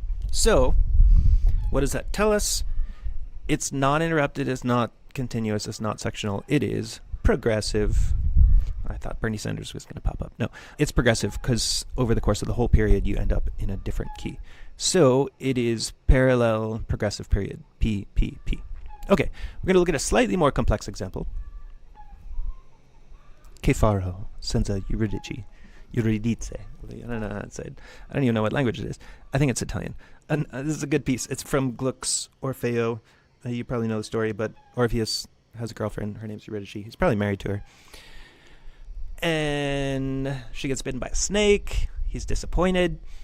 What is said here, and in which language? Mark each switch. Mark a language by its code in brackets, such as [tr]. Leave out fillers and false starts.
[en] So what does that tell us? It's not interrupted, it's not continuous, it's not sectional, it is progressive. I thought Bernie Sanders was going to pop up. No, it's progressive because over the course of the whole period you end up in a different key. So it is parallel progressive period, P, P, P. Okay, we're going to look at a slightly more complex example. [it] Che farò senza Eurydice. [en] Eurydice. I don't know how to say it. I don't even know what language it is. I think it's Italian. And this is a good piece. It's from Gluck's Orfeo. You probably know the story, but Orpheus has a girlfriend. Her name's Eurydice. He's probably married to her. And she gets bitten by a snake. He's disappointed.